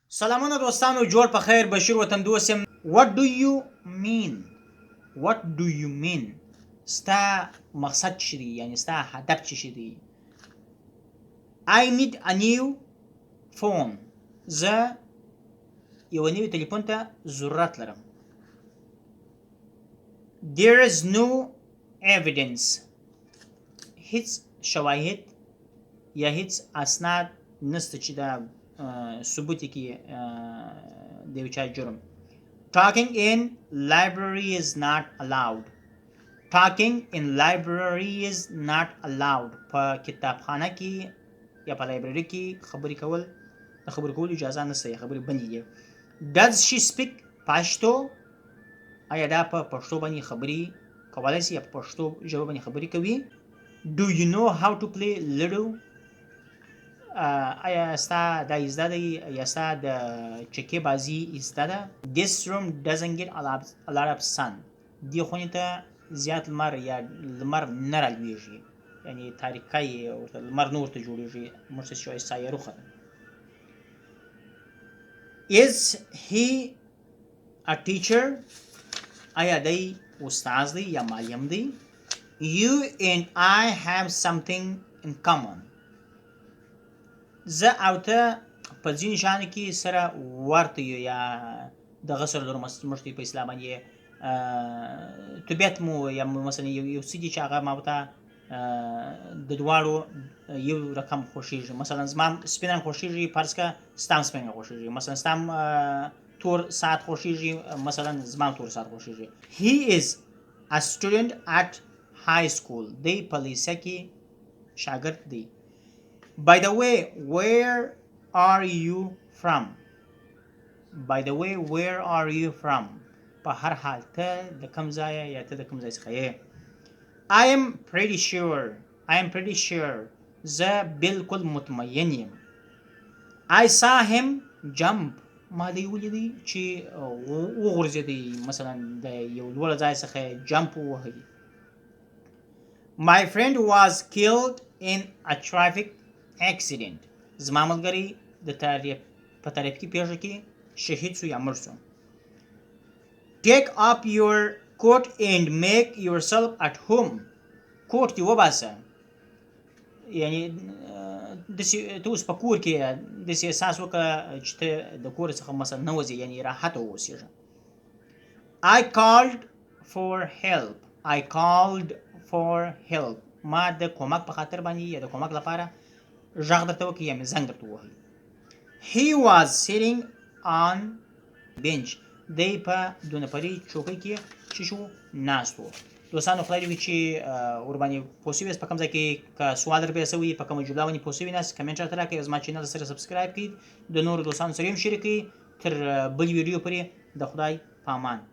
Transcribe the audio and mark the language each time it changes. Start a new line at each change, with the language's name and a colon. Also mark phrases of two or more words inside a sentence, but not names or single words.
Pashto: سلامونه دوستانو، جوړ په خیر. بشیر وطندوست یم.
English: What do you mean? What do you mean?
Pashto: ستا مقصد څه دی؟ یعنی ستا هدف څه دی؟
English: I need a new phone.
Pashto: زه یو نوی تلیفون ته ضرورت لرم.
English: There is no evidence.
Pashto: هیڅ شواهد یا هیڅ اسناد نسته چې دا ثبوت کې د یو چا جرم.
English: Talking in library is not allowed. Talking in library is not allowed.
Pashto: په کتابخانه کې یا په لایبرری کې خبرې کول د خبرې کولو اجازه نشته، یا خبرې بندې دي.
English: Does she speak Pashto?
Pashto: آیا دا په پښتو باندې خبرې کولی شي یا په پښتو ژبه باندې خبرې کوي؟
English: Do you know how to play Ludo?
Pashto: آیا ستا دا زده دی یا ستا د چکې بازي زده ده؟
English: This room doesn't get a lot of sun.
Pashto: دې خونې ته زیات لمر یا لمر نه رالویږي، یعنی تاریکۍ ورته لمر نه ورته جوړېږي، موږ ته شوی سایه روخه ده.
English: Is he a teacher?
Pashto: آیا دی استاد دی یا معلم دی؟
English: You and I have something in common.
Pashto: زه او ته په ځینو شیانو کې سره ورته یو، یا دغه سره لرو. موږ ته په اسلام باندې طبیعت مو یا مثلا یو څه دي چې هغه ما ته د دواړو یو رقم خوښېږي. مثلا زما سپین رنګ خوښېږي، فرض کړه ستا هم سپین رنګ خوښېږي. مثلا ستا هم تور ساعت خوښېږي، مثلا زما هم تور ساعت خوښېږي.
English: He is a student at high school.
Pashto: دی په لیسه کې شاګرد دی.
English: By the way, where are you from? By the way, where are you from?
Pashto: په هر حال ته د کوم ځای یا ته د کوم ځای څخه یې؟
English: I am pretty sure.
Pashto: زه بالکل مطمئن یم.
English: I saw him jump.
Pashto: ما دی ولیدی چې وغورځېدی، مثلا د یو لوړ ځای څخه جمپ ووهي.
English: My friend was killed in a traffic accident.
Pashto: زما ملګری د په ترافیکي پیښه کې شهید شو یا مړ شو.
English: Take up your coat and make yourself at home.
Pashto: کوټ دې وباسه، یعنی داسې ته اوس په کور کې داسې احساس وکړه چې ته د کور څخه مثلا نه وځې، یعنی راحته واوسېږه.
English: I called for help.
Pashto: ما د کومک په خاطر باندې یا د کومک لپاره غږ درته وکړي یا مې زنګ درته ووهي.
English: He was sitting on bench.
Pashto: دی په دو نفري چوکۍ کې چې شو ناست و. دوستانو، خدای دې وکړي چې ورباندې پوه شوي یاست. په کوم ځای کې که سوال در پیدا شوي، په کومه جمله باندې پوه شوي ناست، کمنټ راته راکړئ. زما چینل سره سبسکرایب کړئ، د نورو دوستانو سره یې هم شریک کړئ. تر بل ویډیو پورې د خدای په امان.